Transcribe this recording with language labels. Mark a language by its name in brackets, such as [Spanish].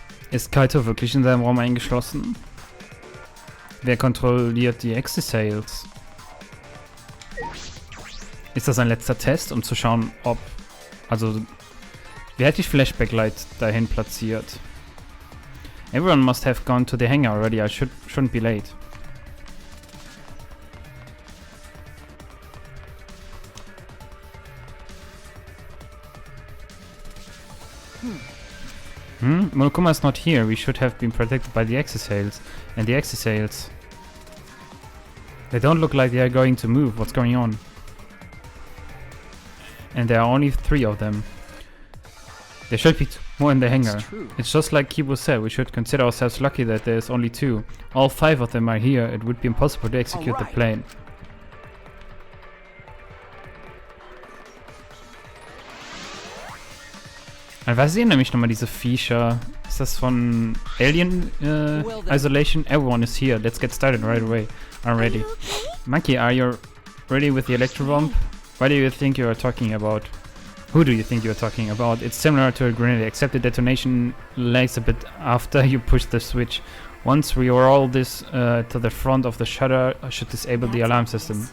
[German] Ist Kaito wirklich in seinem Raum eingeschlossen? Wer kontrolliert die Exosails? Ist das ein letzter Test, um zu schauen, ob... Also, wer hat die Flashback-Light dahin platziert? [English] Everyone must have gone to the hangar already. I shouldn't be late. Monokuma is not here. We should have been protected by the exosails. And the exosails... They don't look like they are going to move. What's going on? And there are only 3 of them. There should be more in the hangar. It's just like Kibo said, we should consider ourselves lucky that there's only 2. All 5 of them are here. It would be impossible to execute the plan. [German] Was sind nämlich nochmal diese Viecher? Ist das von Alien Isolation? [English] Everyone is here. Let's get started right away. I'm ready. Monkey, are you ready with the electro bomb? What do you think you are talking about? Who do you think you're talking about? It's similar to a grenade, except the detonation lags a bit after you push the switch. Once we roll this to the front of the shutter, I should disable the alarm system.